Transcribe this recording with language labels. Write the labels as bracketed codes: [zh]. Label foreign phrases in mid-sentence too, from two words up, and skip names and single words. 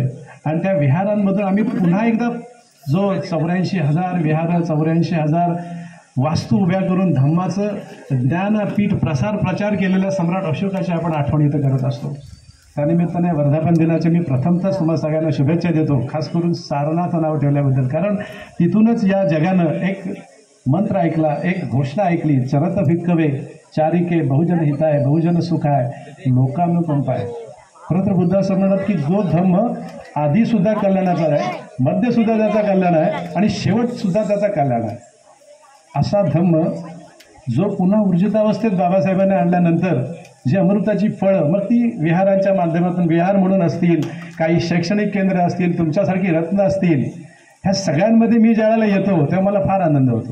[mr] आणि त्या विहारांमधून आम्ही पुन्हा एकदा जो 84,000 विहार, 84,000 वास्तू उभ्या करून धम्माचं ज्ञानपीठ प्रचार केलेल्या सम्राट अशोकाची आपण आठवण इथं करत असतो. त्यानिमित्ताने वर्धापन दिनाचे मी प्रथमतः तुम्हाला सगळ्यांना शुभेच्छा देतो, खास करून सारनाथ नाव ठेवल्याबद्दल. कारण तिथूनच या जगानं एक मंत्र ऐकला, एक घोषणा ऐकली, [pi] चरत भिक्कवे चारिके बहुजन हिताय बहुजन सुखाय लोकानुकंपाय. [mr] खरं तर बुद्ध असं म्हणतात की जो धम्म आधीसुद्धा कल्याणाचा आहे, मध्यसुद्धा त्याचा कल्याण आहे आणि शेवटसुद्धा त्याचा कल्याण आहे, असा धम्म जो पुन्हा ऊर्जितावस्थेत बाबासाहेबांनी आणल्यानंतर जी अमृताची फळं, मग ती विहारांच्या माध्यमातून, विहार म्हणून असतील, काही शैक्षणिक केंद्र असतील, तुमच्यासारखी रत्न असतील, ह्या सगळ्यांमध्ये मी ज्यावेळेला येतो तेव्हा मला फार आनंद होतो.